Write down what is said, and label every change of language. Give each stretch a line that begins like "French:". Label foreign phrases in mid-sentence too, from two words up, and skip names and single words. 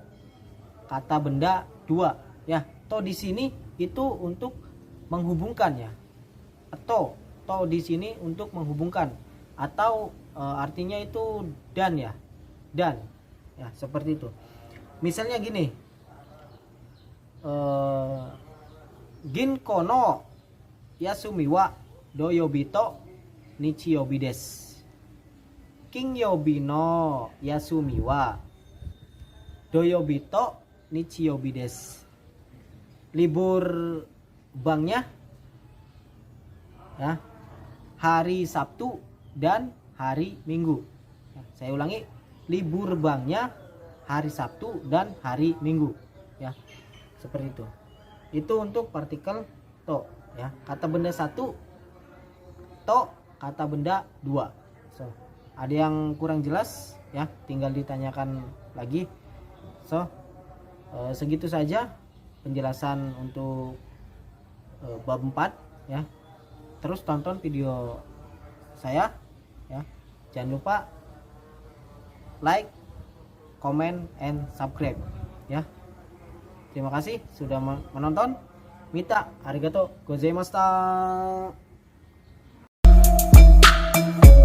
Indonesian: Kata benda dua ya. To di sini itu untuk menghubungkan ya. To di sini untuk menghubungkan, atau artinya itu dan ya. Dan ya, seperti itu. Misalnya gini.
Japanese: 銀行の休みは土曜日と日曜日です. 金曜日の休みは土曜日と日曜日です.
Indonesian: Libur banknya ya, hari Sabtu dan hari Minggu. Saya ulangi, libur banknya hari Sabtu dan hari Minggu ya. Seperti itu. Itu untuk partikel to ya. Kata benda satu to, kata benda dua. So, ada yang kurang jelas ya, tinggal ditanyakan lagi. So, segitu saja penjelasan untuk bab 4 ya. Terus tonton video saya ya. Jangan lupa
English: like, comment and subscribe
Indonesian: ya. Terima kasih sudah menonton.
Japanese: みた、ありがとうございました.